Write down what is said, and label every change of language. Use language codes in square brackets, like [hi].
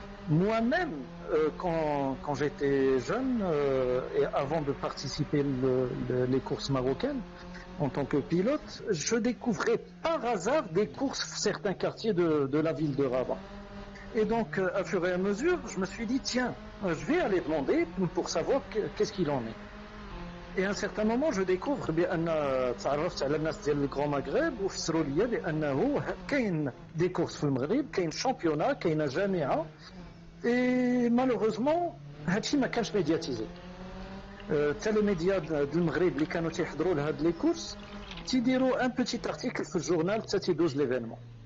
[fr] Moi-même, quand j'étais jeune et avant de participer les courses marocaines, en tant que pilote, je découvrais par hasard des courses dans certains quartiers de la ville de Rabat. Et donc, à fur et à mesure, je me suis dit, tiens, je vais aller demander pour savoir qu'est-ce qu'il en est. Et à un certain moment, je découvre [ar] بأن تعرفت على الناس ديال الجران مغرب وفسروا لي بأنه كاين دي كورس في المغرب, كاين شامبيونا, كاين جامعة. [fr] Et malheureusement, [ar] هادشي ما كانش médiatisé. حتى لي ميديا د المغرب اللي كانوا تيحضروا لهاد لي كورس تيديروا ان بوتيت ارتيكل في الجورنال حتى تيدوز ليفينمون.